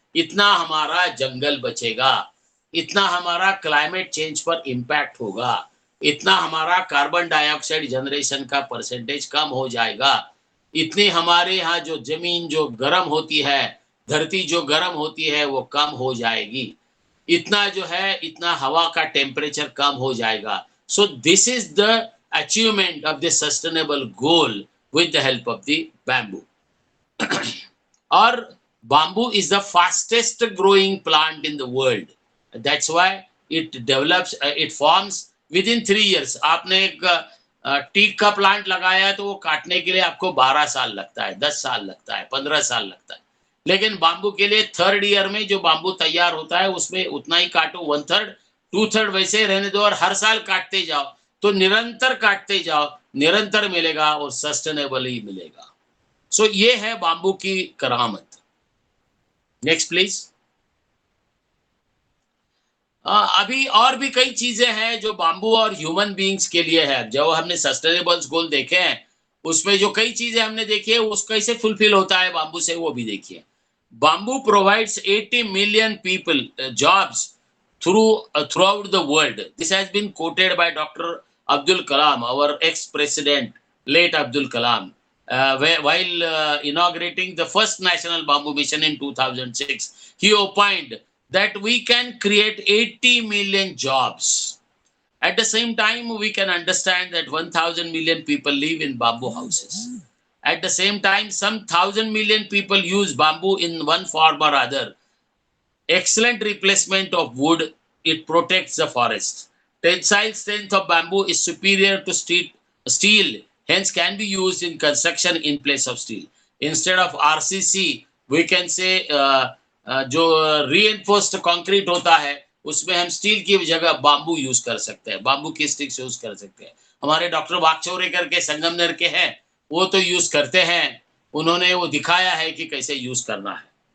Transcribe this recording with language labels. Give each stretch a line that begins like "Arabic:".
Hindi: इतना हमारा जंगल बचेगा, इतना हमारा क्लाइमेट चेंज पर इम्पैक्ट होगा, इतना हमारा कार्बन डाइऑक्साइड जनरेशन का परसेंटेज कम हो जाएगा, इतनी हमारे यहाँ जो जमीन जो गर्म होती है, धरती जो गर्म होती है वो कम हो जाएगी, इतना जो है, इतना हवा का टेम्परेचर कम हो जाएगा।
English: So this is the achievement of the sustainable goal with the help of the bamboo.
Hindi: और
English: bamboo is the fastest growing plant in the world. That's why it develops, it forms within 3 years.
Hindi: आपने एक teak का plant लगाया तो वो काटने के लिए आपको 12 साल लगता है, 10 साल लगता है, 15 साल लगता है। लेकिन बाम्बू के लिए 3rd ईयर में जो बाम्बू तैयार होता है उसमें उतना ही काटो, 1/3, 2/3 वैसे रहने दो, और हर साल काटते जाओ। तो निरंतर काटते जाओ, निरंतर मिलेगा और सस्टेनेबली मिलेगा। सो ये है बाम्बू की करामत। Next please. अभी और भी कई चीजें हैं जो बाम्बू और ह्यूमन बीइंग्स के लिए है। जो हमने सस्टेनेबल्स गोल देखे हैं, उसमें जो कई चीजें हमने देखी है, उसको कैसे फुलफिल होता है बाम्बू से, वो भी देखिए।
English: Bamboo provides 80 million people jobs throughout the world. This has been quoted by Dr. Abdul Kalam, our ex-president, late Abdul Kalam, while inaugurating the first national bamboo mission in 2006. He opined that we can create 80 million jobs. At the same time, we can understand that 1,000 million people live in bamboo houses. At the same time, some 1,000 million people use bamboo in one form or other. Excellent replacement of wood. It protects the forest. Tensile strength of bamboo is superior to steel, hence can be used in construction in place of steel. Instead of RCC, we can say
Hindi: जो reinforced concrete होता है, उसमें हम steel की जगह bamboo use कर सकते हैं, बाम्बू की स्टिक्स यूज कर सकते हैं। हमारे डॉक्टर वाकचौरेकर के संगमनेर के हैं, वो तो यूज करते हैं, उन्होंने वो दिखाया है कि कैसे यूज करना है।